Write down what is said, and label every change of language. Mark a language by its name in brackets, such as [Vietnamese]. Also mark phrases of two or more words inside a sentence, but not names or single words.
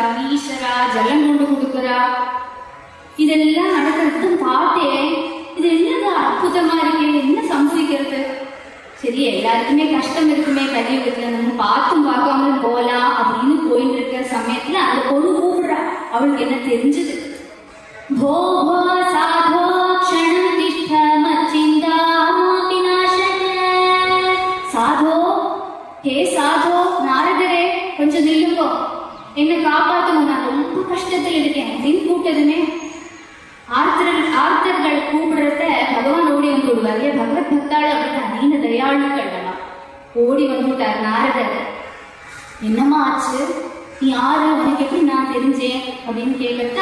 [Tamil] ஈஸ்வரா ஜலம் கொண்டு கொடுக்குறா. இதெல்லாம் நடக்கிறதுக்கு பார்த்தேன். இது என்னது அற்புதமா இருக்கு, என்ன சம்பவிக்கிறது. சரி எல்லாருக்குமே கஷ்டம் இருக்குமே கலியுகத்துல, நம்ம பார்த்தும் பார்க்காம போலாம் அப்படின்னு போயிட்டு இருக்கிற சமயத்துல அந்த பொண்ணு கூப்பிடுறா. அவளுக்கு என்ன தெரிஞ்சது, [Sanskrit] भो भो साधो क्षणं तिष्ठ मच्चिन्तामपि नाशय. साधो हे साधो [Tamil] நாரதரே கொஞ்சம் நில்லுங்கோ, என்னை காப்பாத்துங்க, நான் ரொம்ப கஷ்டத்தில் இருக்கேன் அப்படின்னு கூப்பிட்டதுமே ஆர்த்தர்கள் கூப்பிடுறத பகவான் ஓடி வந்து விடுவார். பகவத் பக்தாள் அப்படின்னு அதீன தயாளுக்கள் எல்லாம் ஓடி வந்துட்டார். நாரதர் என்னம்மா ஆச்சு, நீ யாரு, உனக்கு எப்படி நான் தெரிஞ்சேன் அப்படின்னு கேட்கறது.